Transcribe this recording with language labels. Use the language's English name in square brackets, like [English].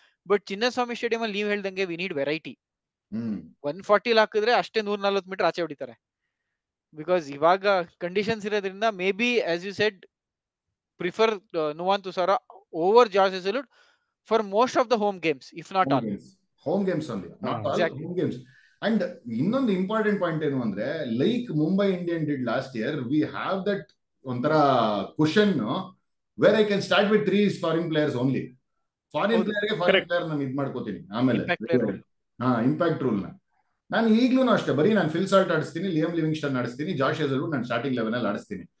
[Kannada] But Chinnaswamy stadium ಅಲ್ಲಿ ನೀವ್ ಹೇಳ್ದಂಗೆ [English] We need variety. [Kannada] 140 ಹಾಕಿದ್ರೆ ಅಷ್ಟೇ 140 ಮೀಟರ್ ಆಚೆ ಹೊಡಿತಾರೆ. [English] because [Kannada] ಇವಾಗ ಕಂಡೀಷನ್ಸ್ ಇರೋದ್ರಿಂದ [English] Maybe as you said prefer Nuwan Thushara over Josh Hazlewood for most of the home games, if not all. Home games only, not all, home games. And [Kannada] ಇನ್ನೊಂದು important point ಏನು ಅಂದ್ರೆ, [English] Like Mumbai Indian did last year, we have that ಒಂಥರ cushion where I can start with 3 foreign players only. [Kannada] Foreign ಪ್ಲೇಯರ್ಗೆ foreign player ನಾನು ಇದು ಮಾಡ್ಕೋತೀನಿ. ಆಮೇಲೆ impact rule ನಾನು ಈಗ್ಲೂ ಅಷ್ಟೇ, ಬರೀ ನಾನು Phil Salt ಆಡಿಸ್ತೀನಿ, Liam Livingston ಆಡಿಸ್ತೀನಿ, Josh Hazlewood ನಾನು ಸ್ಟಾರ್ಟಿಂಗ್ 11 ಅಲ್ಲಿ ಆಡಿಸ್ತೀನಿ.